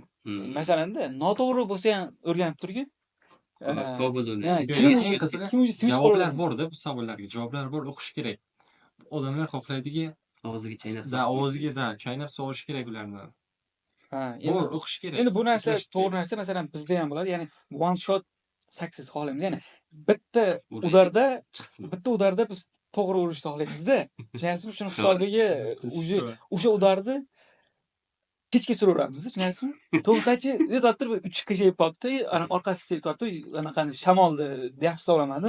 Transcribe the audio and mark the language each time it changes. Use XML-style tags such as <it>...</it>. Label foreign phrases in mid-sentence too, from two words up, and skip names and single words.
<uz>Masalanda, noto'g'ri bo'lsa ham o'rganib turgin. Kobul Eng qizig'i Kim o'zi switch javoblar bor-da, bu savollarga javoblar bor, o'qish kerak. Odamlar xohlaydiki, og'ziga chaynab o'ziga chaynab sog'ish kerak ularni. Ha, Bor, o'qish kerak. endi bu narsa Ishlash kerak. to'g'ri narsa, masalan bizda ham bo'ladi. Ya'ni</uz> <en>one shot success</en> <uz>xohlaymiz. Ya'ni bitta udarda chiqsin. biz to'g'ri urishni xohlaymizda. Tushunyapsizmi? Shuni hisobiga o'sha udarni kechga suraveramiz, tushunyapsizmi? To'xtachi, yozib turib 3 qiyshayib qolibdi, ana orqasiga ketyapti, anaqani shamolni deb hisoblamadim.</uz>